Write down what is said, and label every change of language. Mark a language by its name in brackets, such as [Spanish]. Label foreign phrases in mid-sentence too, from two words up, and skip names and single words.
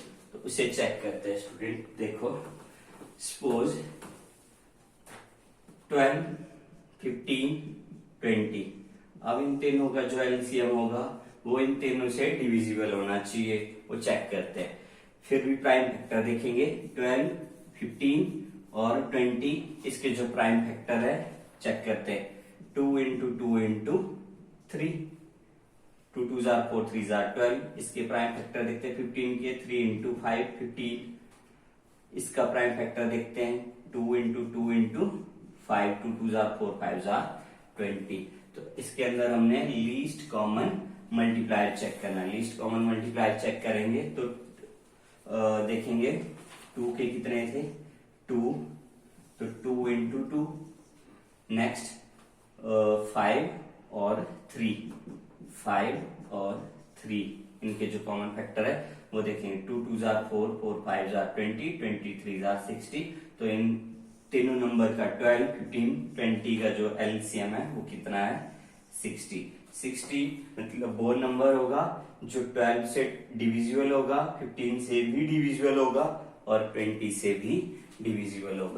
[Hindi] तो उसे चेक करते हैं स्टूडेंट। देखो, सपोज 12, 15, 20, अब इन तीनों का जो एलसीएम होगा वो इन तीनों से डिविजिबल होना चाहिए, वो चेक करते हैं। फिर भी [English] prime factor [Hindi] देखेंगे, 12, 15 और 20, इसके जो [English] prime factor [Hindi] है चेक करते हैं। [English] 2 into 2 into 3, 2 2s are 4, 3s are 12, [Hindi] इसके [English] prime factor [Hindi] देखते हैं 15 के, 3 into 5 15, इसका [English] prime factor [Hindi] देखते हैं [English] 2 into 2 into 5, 2 2s are 4, 5s are 20। [Hindi] तो इसके अंदर हमने [English] least common multiplier [Hindi] चेक करना है। [English] least common multiplier [Hindi] चेक करेंगे तो देखेंगे 2 के कितने थे 2, तो 2 into 2, नेक्स्ट 5 और 3, इनके जो [English] common factor [Hindi] है वो देखेंगे। [English] 2 2s are 4, 4 5s are 20, 23s are 60। [Hindi] तो इन तीनों नंबर का 12, 15, 20 का जो एलसीएम है वो कितना है 60 मतलब वो नंबर होगा जो 12 से डिविजिबल होगा, 15 से भी डिविजिबल होगा और 20 से भी डिविजिबल होगा।